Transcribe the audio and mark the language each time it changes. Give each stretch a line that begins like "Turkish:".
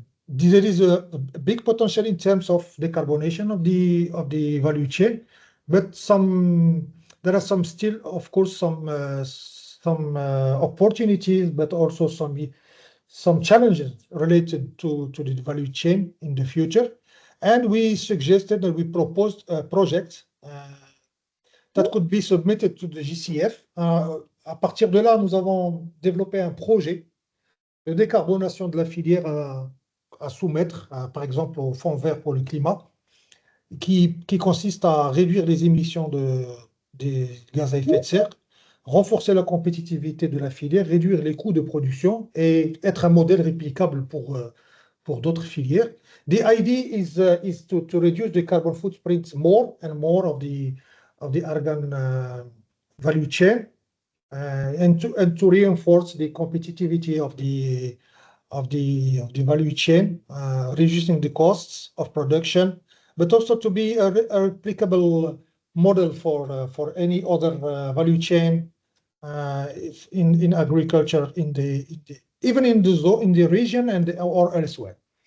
English: There is a big potential in terms of decarbonation of the value chain, but there are still, of course, some opportunities, but also some challenges related to the value chain in the future. And we suggested that we proposed a project that could be submitted to the GCF.
French: À partir de là, nous avons développé un projet de décarbonation de la filière à soumettre, par exemple, au Fonds vert pour le climat, qui consiste à réduire les émissions des gaz à effet de serre, renforcer la compétitivité de la filière, réduire les coûts de production et être un modèle réplicable pour d'autres filières.
English: The idea is to reduce the carbon footprint more and more of the Argane value chain, and to reinforce the competitivity of the value chain, reducing the costs of production, but also to be a replicable model for any other value chain in agriculture, even in the region or elsewhere.